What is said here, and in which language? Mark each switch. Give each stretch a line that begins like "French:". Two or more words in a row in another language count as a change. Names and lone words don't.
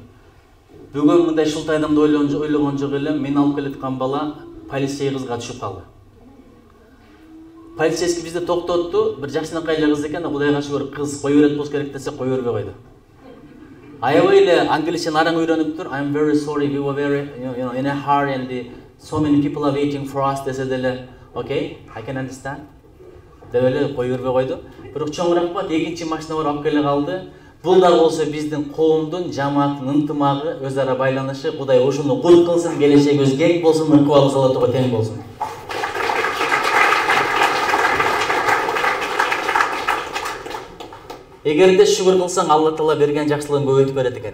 Kyrgyz: Бүгүн мындай шултайдымды ойлогон жок элем, мен алып келаткан бала полицей кызга түшүп калды. Полицейский бизди токтотту, бир жакшынакай эле кыз экен, Кудайга шүгүр кыз кой берет болуш керек десе, кой бербей койду. Аябай эле англисче нараң үйрөнүптүр.
English: I'm very sorry, we were very, in a hurry and so many people are waiting for us
Kyrgyz: десе деле.
English: Okay, I can understand.
Kyrgyz: Деп эле кой бербей койду. Бирок чоңураак бат, экинчи машина бар алып келе калды. Бул да болсо биздин коомдун, жамааттын ынтымагы, өз ара байланышы, Кудай ошону кут кылсын, келечегибиз кең болсун, ыкбалы салатыга тең болсун. Эгерде шүгүр кылсаң, Алла Таала берген жакшылыгын көбөйтүп берет экен.